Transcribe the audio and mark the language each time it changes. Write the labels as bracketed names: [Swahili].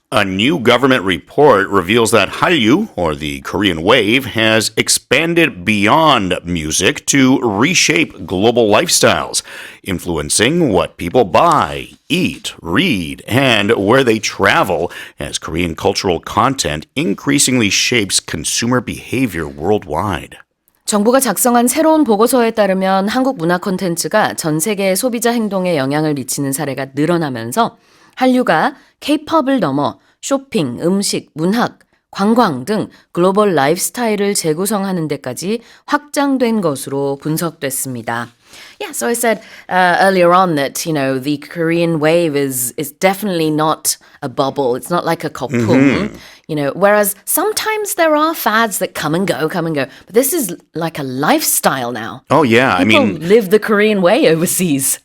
[English] A new government report reveals that hallyu, or the Korean wave, has expanded beyond music to reshape global lifestyles, influencing what people buy, eat, read, and where they travel, as Korean cultural content increasingly shapes consumer behavior worldwide. [Korean] 정부가 작성한 새로운 보고서에 따르면 한국 문화 콘텐츠가 전 세계 소비자 행동에 영향을 미치는 사례가 늘어나면서 한류가 K-팝을 넘어 쇼핑, 음식, 문학, 관광 등 글로벌 라이프스타일을 재구성하는 데까지 확장된 것으로 분석됐습니다. [English] Yeah, so I said earlier on that, the Korean wave is definitely not a bubble. It's not like a koppung. Whereas sometimes there are fads that come and go. But this is like a lifestyle now. Oh, yeah. People live the Korean way overseas.